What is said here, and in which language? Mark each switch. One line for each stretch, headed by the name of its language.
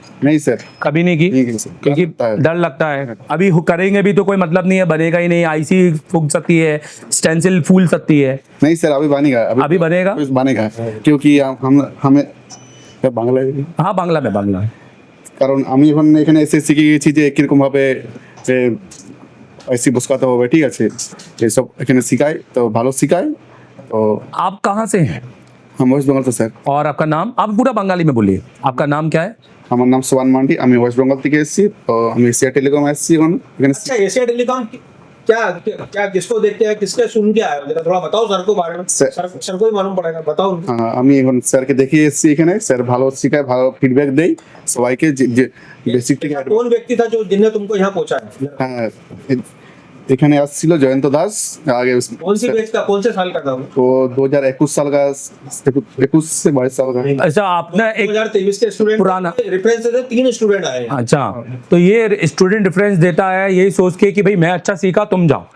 Hindi: नहीं सर, कभी नहीं की, क्योंकि डर लगता है। अभी करेंगे भी तो कोई मतलब नहीं है, बनेगा ही नहीं। आईसी फूक सकती है, स्टेंसिल फूल सकती है। नहीं सर, अभी बनेगा, अभी बनेगा, बनेगा, क्योंकि हमें বাংলা। हाँ, बांग्ला में, बांग्ला है।
Bangla: কারণ আমি এখন এখানে এসএসসি কি গেছি যে কিরকম ভাবে যে আইসি বসাতে হবে, ঠিক আছে, এই সব এখানে শিখায়, তো ভালো শিখায়। তো
Hindi: आप कहाँ से हैं? हम वेस्ट बंगाल से सर। और आपका नाम? आप पूरा बंगाली में बोलिए, आपका नाम क्या है?
Bangla: আমার নাম সোয়ান মান্ডি, আমি ওয়েস্ট বেঙ্গল থেকে এসেছি। তো আমি এশিয়া টেলিকম আসছি এখন এখানে।
Hindi: अच्छा, एशिया टेलीकॉम क्या क्या किसको देखते हैं, किसके सुन के आए हो, जरा थोड़ा बताओ सर को बारे में। सर को ही मालूम पड़ेगा, बताओ।
Bangla: হ্যাঁ, আমি এখন স্যারকে দেখিয়ে এসেছি এখানে। স্যার ভালো শিখায়, ভালো ফিডব্যাক দেয় সবাইকে, যে বেসিক থেকে।
Hindi: कौन व्यक्ति था जो जिसने तुमको यहाँ पहुंचाया?
Bangla: হ্যাঁ, এখানে আসছিল জয়ন্ত দাস আগে।
Hindi: कौन सी बैच का, कौन से साल का था वो? तो 2021 साल का, 21 से 22 साल का। अच्छा, आपने एक 2023 के स्टूडेंट पुराना रेफरेंस से 3 स्टूडेंट आए हैं। अच्छा, तो ये स्टूडेंट रेफरेंस देता है यही सोच के कि भाई मैं अच्छा सीखा, तुम जाओ।